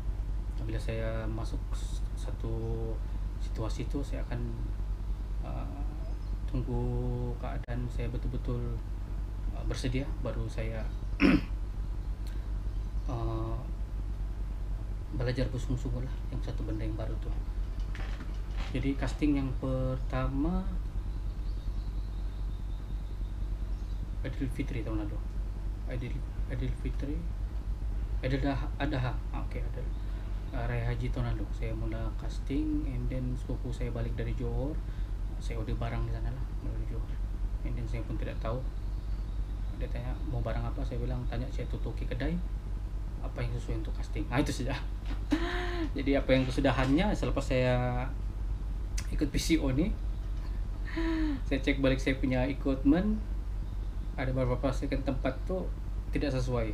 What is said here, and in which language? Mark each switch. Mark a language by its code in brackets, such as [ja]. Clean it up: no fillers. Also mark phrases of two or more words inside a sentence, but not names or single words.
[ms] Bila saya masuk satu situasi itu, saya akan tunggu keadaan saya betul-betul bersedia, baru saya belajar bersungguh-sungguh lah yang satu benda yang baru tuh. Jadi casting yang pertama Idul Fitri tahun lalu. Idul Fitri, Idul Adha. Raya Haji tahun lalu saya mula casting, [en] and then [ms] sepupu saya balik dari Johor, saya order barang di sana lah melalui Johor, [en] and then [ms] saya pun tidak tahu Dia tanya mau barang apa, saya bilang tanya saya tutuki kedai apa yang sesuai untuk casting. Itu saja. Jadi apa yang kesudahannya selepas saya ikut PCO nih, saya cek balik saya punya equipment, ada beberapa second tempat tuh tidak sesuai.